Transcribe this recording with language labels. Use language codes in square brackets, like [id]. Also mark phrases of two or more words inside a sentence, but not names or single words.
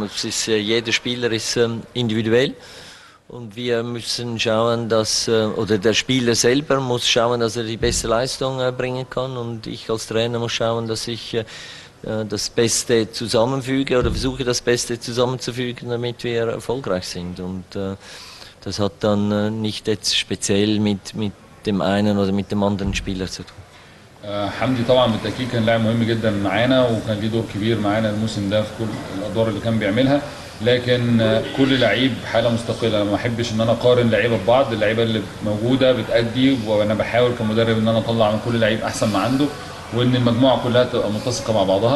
[de] Jeder Spieler ist individuell. Und wir müssen schauen, oder der Spieler selber muss schauen, dass er die beste Leistung bringen kann. Und ich als Trainer muss schauen, dass ich das Beste zusammenfüge oder versuche, das Beste zusammenzufügen, damit wir erfolgreich sind. Und das hat dann nicht jetzt speziell mit dem einen oder mit dem anderen Spieler zu tun. [ar] حمدي طبعا بالتاكيد كان لاعب مهم جدا معانا، وكان ليه دور كبير معانا الموسم ده في كل الادوار اللي كان بيعملها. لكن كل لعيب حاله مستقله، انا ما احبش ان انا اقارن لعيبه ببعض. اللعيبه اللي موجوده بتأدي، وانا بحاول كمدرب ان انا اطلع من كل لعيب احسن ما عنده، وان المجموعه كلها تبقى متسقه مع بعضها.